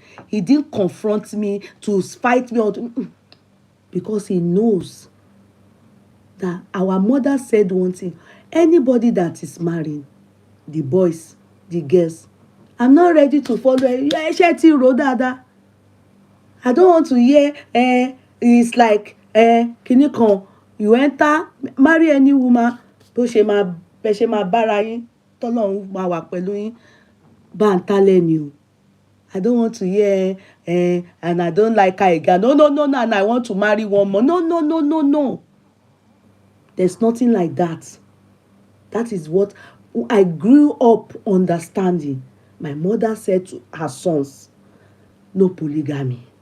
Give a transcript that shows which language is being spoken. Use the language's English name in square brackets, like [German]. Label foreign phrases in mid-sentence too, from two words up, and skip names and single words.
[English] He didn't confront me to fight me out because he knows that our mother said one thing. Anybody that is marrying, the boys, the girls, I'm not ready to follow. I don't want to hear, it's like, [Yoruba] kìnìkan, [English] you enter, marry any woman, [Yoruba] bó ṣe máa bára yín, tọ́lọ́run máa wà pẹ̀lú yín, bá ń tálẹ̀ ni o. [English] I don't want to hear, and I don't like her again. No, and I want to marry one more. No. There's nothing like that. That is what I grew up understanding. My mother said to her sons, no polygamy.